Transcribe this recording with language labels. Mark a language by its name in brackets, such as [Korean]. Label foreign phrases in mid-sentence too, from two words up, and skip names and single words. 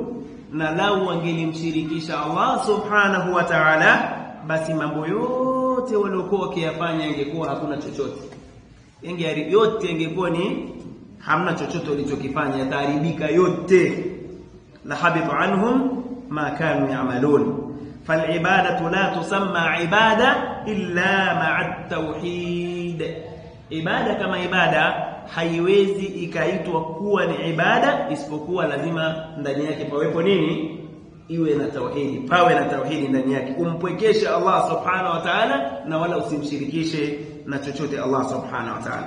[Swahili] Na lau wangelimshirikisha Allah [Arabic] سبحانه وتعالى, [Swahili] basi mambo yote waliokuwa wakiyafanya ingekuwa hakuna chochote. Yote ingekuwa ni hamna chochote walichokifanya, yataharibika yote. [Arabic] لحبط عنهم ما كانوا يعملون. فالعبادة لا تسمى عبادة إلا مع التوحيد. [Swahili] Ibada kama ibada haiwezi ikaitwa kuwa ni ibada isipokuwa lazima ndani yake pawepo nini? Iwe na tauhidi, pawe na tauhidi ndani yake. Umpwekeshe Allah [Arabic] سبحانه وتعالى [Swahili] na wala usimshirikishe na chochote Allah [Arabic] سبحانه وتعالى.